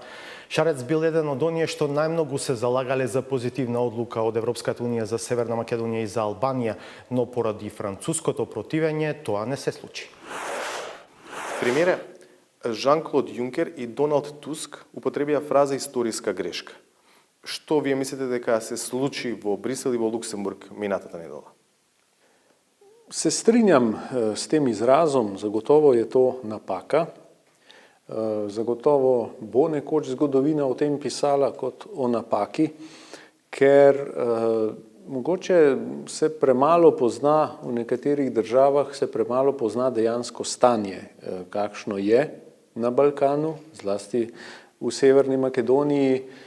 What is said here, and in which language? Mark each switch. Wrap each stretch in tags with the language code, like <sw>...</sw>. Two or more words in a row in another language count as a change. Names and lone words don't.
<mk>Шарец бил еден од оние што најмногу се залагале за позитивна одлука од Европската унија за Северна Македонија и за Албанија, но поради француското противење тоа не се случи. Премиере, Жан-Клод Јункер и Доналд Туск употребија фраза историска грешка. Што вие мислите дека се случи во Брисел и во Луксембург минатата недела?</mk> <sl>Se strinjam s tem izrazom, zagotovo je to napaka. Zagotovo bo nekoč zgodovina o tem pisala kot o napaki, ker mogoče se premalo pozna v nekaterih državah, se premalo pozna dejansko stanje, kakšno je na Balkanu, zlasti v Severni Makedoniji.</sl>